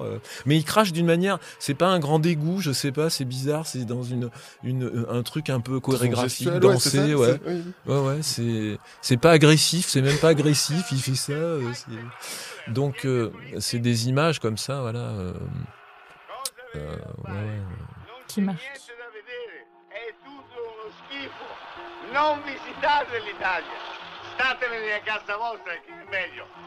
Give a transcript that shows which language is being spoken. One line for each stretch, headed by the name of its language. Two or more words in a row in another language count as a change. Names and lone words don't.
French: Mais il crache d'une manière, c'est pas un grand dégoût, je sais pas, c'est bizarre, c'est dans un truc un peu chorégraphique, dansé, ouais. Ouais, c'est pas agressif, c'est même pas agressif, il fait ça. Donc, c'est des images comme ça, voilà. Ouais. Qui marquent.
Italian: Non visitate l'Italia. Statevene a casa vostra che è meglio.